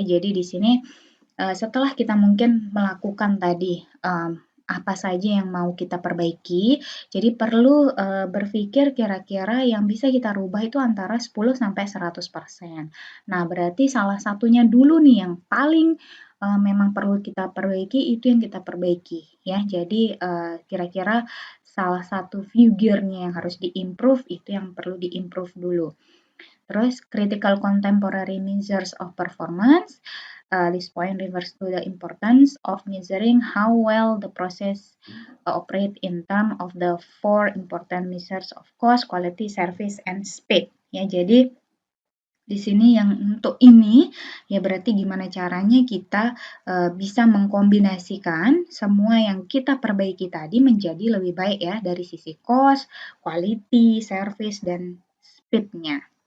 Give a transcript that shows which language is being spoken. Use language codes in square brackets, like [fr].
[id] Jadi di sini setelah kita mungkin melakukan tadi apa saja yang mau kita perbaiki, jadi perlu berpikir kira-kira yang bisa kita rubah itu antara 10 sampai 100%. Nah, berarti salah satunya dulu nih yang paling memang perlu kita perbaiki itu yang kita perbaiki ya. Jadi kira-kira salah satu figure-nya yang harus di-improve itu yang perlu di-improve dulu. Terus [en] critical contemporary measures of performance. This point refers to the importance of measuring how well the process operate in terms of the four important measures of cost, quality, service, and speed. [id] Ya, jadi di sini yang untuk ini ya berarti gimana caranya kita bisa mengkombinasikan semua yang kita perbaiki tadi menjadi lebih baik ya dari sisi cost, quality, service, dan speed-nya.